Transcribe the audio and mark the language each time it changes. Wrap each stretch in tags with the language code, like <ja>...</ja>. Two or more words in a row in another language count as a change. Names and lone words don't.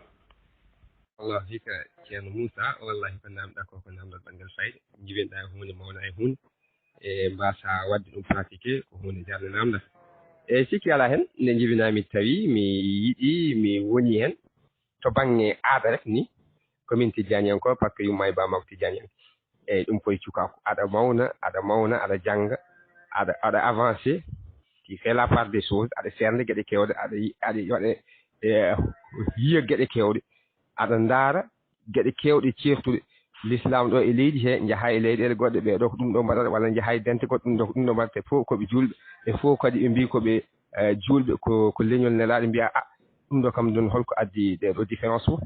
<ff>Allah hika ceerno Moussa wallahi ko namɗa ko namdal ɓanggal fayde jibenɗa hunde mawna e hunde e mbasa wadde ɗum pratiqué ko hunde jarde namda e sikki ala hen nde jibinami tawi mi yiiɗi mi woni hen to banggue aada rek ni komin tijjani en ko</ff> <fr>par ce que</fr> <ff>yumma e bamako tijjani en eyyi ɗum koye cukako aɗa mawna aɗa jangga aɗa</ff> <fr>avancé qui fait la part des choses</fr> <ff>aɗa serde gueɗe kewɗe aɗa waɗa yiya gueɗe kewɗe aɗa ndaara gueɗe kewɗe certuɗe l'islam ɗo e leydi he jaaha e leyɗele goɗɗe ɓeɗo ko ɗum ɗo mbaɗata walla jaaha e dente goɗɗe ɗum ɗo mbaɗata fof koɓe julɓe e fof kadi ɓe mbi koɓe julɓe ko leñol nelaɗo mbiya ɗum ɗo kam ɗon holko addi ɗeɗo différence fof</ff>